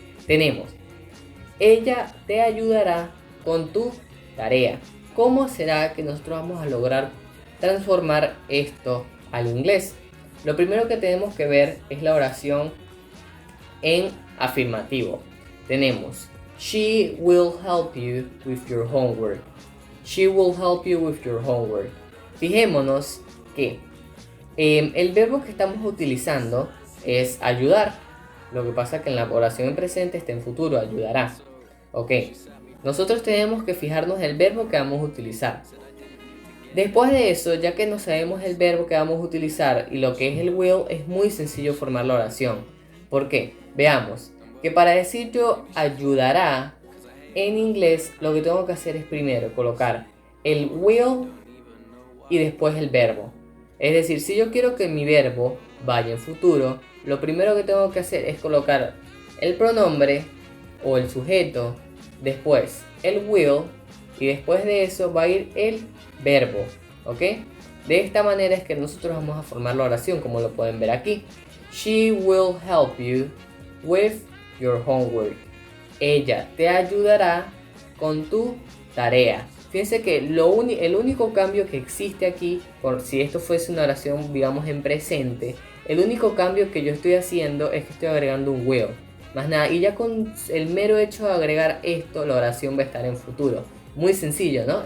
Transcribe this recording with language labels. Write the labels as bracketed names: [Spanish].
[Spanish] Tenemos, ella te ayudará con tu tarea. ¿Cómo será que nosotros vamos a lograr transformar esto al inglés? Lo primero que tenemos que ver es la oración en afirmativo. Tenemos, [English] she will help you with your homework. She will help you with your homework. [Spanish] Fijémonos que el verbo que estamos utilizando es ayudar. Lo que pasa es que en la oración en presente está en futuro, ayudará. Ok, nosotros tenemos que fijarnos en el verbo que vamos a utilizar. Después de eso, ya que no sabemos el verbo que vamos a utilizar y lo que es el will, es muy sencillo formar la oración. ¿Por qué? Veamos que para decir yo ayudará en inglés, lo que tengo que hacer es primero colocar el will y después el verbo. Es decir, si yo quiero que mi verbo vaya en futuro, lo primero que tengo que hacer es colocar el pronombre o el sujeto, después el will y después de eso va a ir el verbo, ¿ok? De esta manera es que nosotros vamos a formar la oración, como lo pueden ver aquí. [English] She will help you with your homework. [Spanish] Ella te ayudará con tu tarea. Fíjense que el único cambio que existe aquí, por si esto fuese una oración, digamos, en presente, el único cambio que yo estoy haciendo es que estoy agregando un will. Más nada, y ya con el mero hecho de agregar esto, la oración va a estar en futuro. Muy sencillo, ¿no?